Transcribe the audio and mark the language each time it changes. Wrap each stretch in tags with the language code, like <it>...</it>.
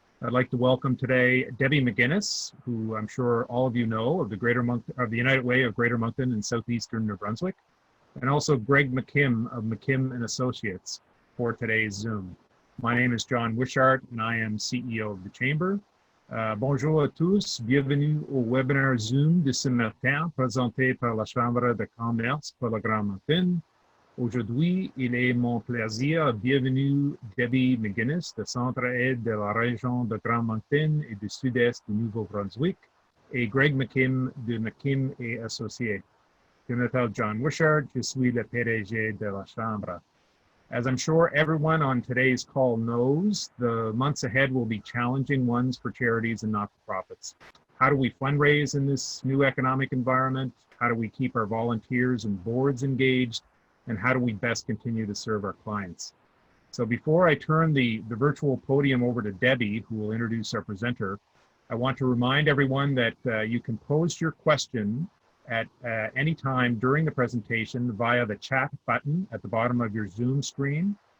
<en>I'd like to welcome today Debbie McGinnis, who I'm sure all of you know of the United Way of Greater Moncton in southeastern New-Brunswick, and also Greg McKim of McKim and Associates for today's Zoom. My name is John Wishart, and I am CEO of the Chamber.</en> <fr>Bonjour à tous, bienvenue au webinaire Zoom de ce matin présenté par la Chambre de commerce pour le Grand Moncton. Aujourd'hui, il est mon plaisir bienvenue Debbie McGinnis de Centre-Est de la région de Grand Moncton et du sud-est du Nouveau-Brunswick et Greg McKim de McKim et Associates. Je m'appelle John Wishart, je suis le PDG de la Chambre.</fr> <en>As I'm sure everyone on today's call knows, the months ahead will be challenging ones for charities and not-for-profits. How do we fundraise in this new economic environment? How do we keep our volunteers and boards engaged? And how do we best continue to serve our clients? So before I turn the virtual podium over to Debbie, who will introduce our presenter, I want to remind everyone that you can pose your question at any time during the presentation via the chat button at the bottom of your Zoom screen.</en>